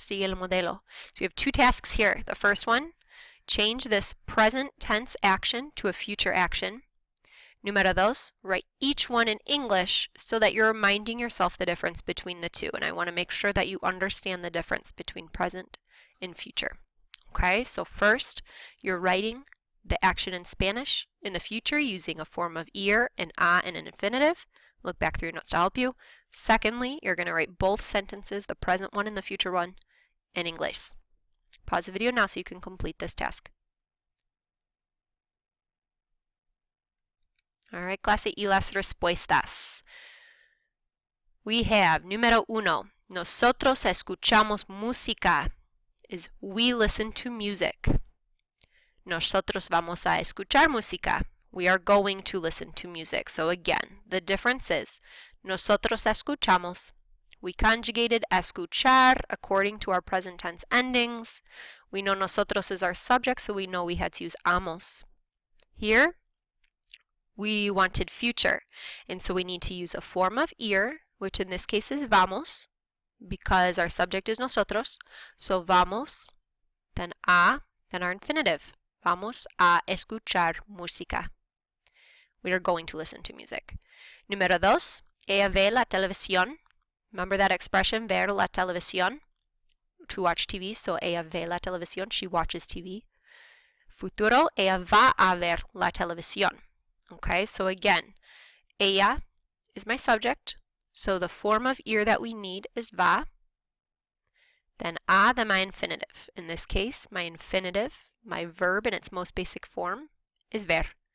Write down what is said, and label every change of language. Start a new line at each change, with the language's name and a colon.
Spanish: Sigue el modelo.
English: So you have two tasks here. The first one, change this present tense action to a future action. Número dos, write each one in English so that you're reminding yourself the difference between the two. And I want to make sure that you understand the difference between present and future. Okay, so first, you're writing the action in Spanish in the future using a form of ir and a and an infinitive. Look back through your notes to help you. Secondly, you're going to write both sentences, the present one and the future one, in English. Pause the video now so you can complete this task.
Spanish: Alright, clase, y las respuestas.
English: We have,
Spanish: número uno, nosotros escuchamos música,
English: is we listen to music.
Spanish: Nosotros vamos a escuchar música.
English: We are going to listen to music. So again, the difference is,
Spanish: nosotros escuchamos.
English: We conjugated escuchar according to our present tense endings. We know nosotros is our subject, so we know we had to use amos. Here, we wanted future, and so we need to use a form of ir, which in this case is vamos, because our subject is nosotros. So vamos, then a, then our infinitive.
Spanish: Vamos a escuchar música.
English: We are going to listen to music.
Spanish: Número dos, ella ve la televisión.
English: Remember that expression,
Spanish: ver la televisión?
English: To watch TV, so
Spanish: ella ve la televisión,
English: she watches TV.
Spanish: Futuro, ella va a ver la televisión.
English: Okay, so again, ella is my subject, so the form of ir that we need is va. Then a, then my infinitive. In this case, my infinitive, my verb in its most basic form, is ver.